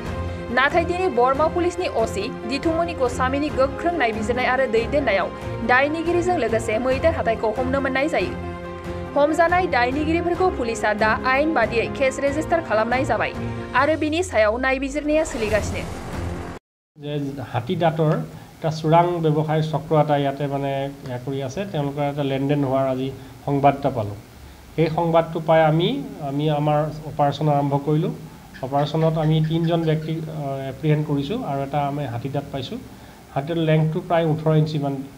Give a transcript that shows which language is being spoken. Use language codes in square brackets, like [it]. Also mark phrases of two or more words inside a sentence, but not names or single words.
[brx] नाथाय दिनै बरमा पुलिसनि असि दिथुमनि गस्वामीनि गोख्रों नायबिजिरनाय आरो दैदेननायाव दायनिगिरिजों लोगोसे मैदेर हाथाइखौ हमनो मोननाय जायो। हमजानाय दायनिगिरिफोरखौ पुलिसा दा आयेन बादियै [en] case register [brx] खालामनाय जाबाय आरो बिनि सायाव नायबिजिरनाया सोलिगासिनो। [as] हाथी दाঁতৰ এটা চোৰাং ব্যৱসায় চক্ৰ এটা ইয়াতে মানে কৰি আছে। তেওঁলোকৰ এটা লেনদেন হোৱাৰ আজি সংবাদ এটা পালোঁ। সেই সংবাদটো পাই আমি আমাৰ অপাৰেশ্যন আৰম্ভ কৰিলোঁ। অপাৰেশ্যনত আমি 3জন ব্যক্তি এপ্ৰিহেণ্ড কৰিছোঁ আৰু এটা আমি হাতী দাঁত পাইছোঁ। হাতীৰ লেংথটো প্ৰায় 18 ইঞ্চিমান।